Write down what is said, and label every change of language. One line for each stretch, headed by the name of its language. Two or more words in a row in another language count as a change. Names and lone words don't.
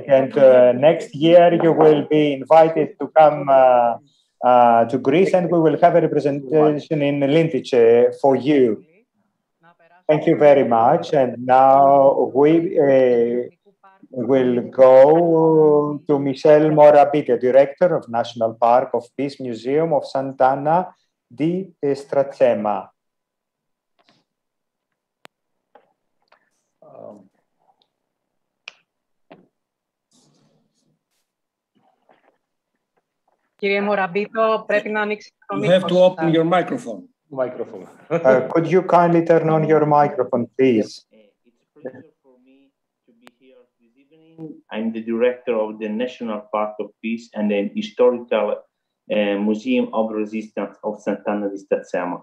English: And next year, you will be invited to come to Greece, and we will have a representation in Lintice for you. Thank you very much. And now we will go to Michel Moravid, the Director of National Park of Peace Museum of Sant'Anna di Estrada.
Greek: Κύριε Μοραμπίτο, πρέπει να ανοίξει το
English: You have to open your microphone. Could you kindly turn on your microphone, please? It's a pleasure for me to be here this evening I'm the director of the National Park of Peace and the Historical Museum of Resistance of Sant'Anna di Stazzema.